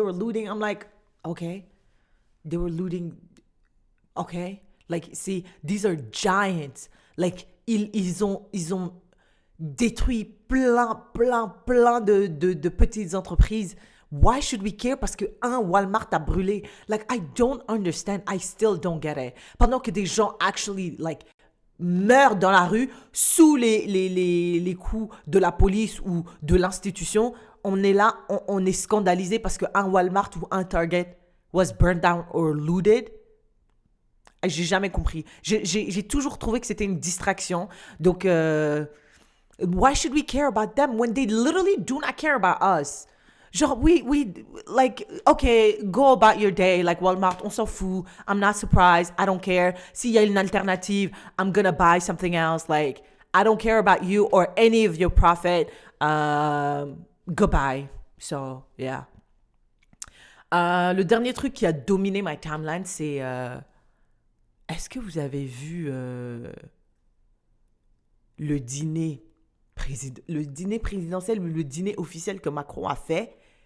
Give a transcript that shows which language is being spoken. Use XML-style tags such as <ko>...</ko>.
<en>I'm like, okay, they were looting, okay? Like, see, these are giants.</en> <fr>Like, ils ont détruit plein de petites entreprises.</fr> <en>Why should we care?</en> <fr>Parce que Walmart a brûlé.</fr> <en>Like, I don't understand. I still don't get it.</en> <fr>Pendant que des gens actually, like, meurent dans la rue sous les coups de la police ou de l'institution, on est là, on est scandalisé parce qu'un Walmart ou un Target</fr> <en>was burned down or looted.</en> <fr>J'ai jamais compris. J'ai toujours trouvé que c'était une distraction.</fr> <en>Donc, why should we care about them when they literally do not care about us? Genre, we like, okay, go about your day. Like, Walmart,</en> <fr>on s'en fout.</fr> <en>I'm not surprised. I don't care.</en> <fr>S'il y a une alternative,</fr> <en>I'm gonna buy something else. Like, I don't care about you or any of your profit. Goodbye. So, yeah.</en> <fr>Le dernier truc qui a dominé</fr> <en>my timeline,</en> <fr>c'est... est-ce que vous avez vu le dîner présidentiel, le dîner officiel que Macron a fait?</fr>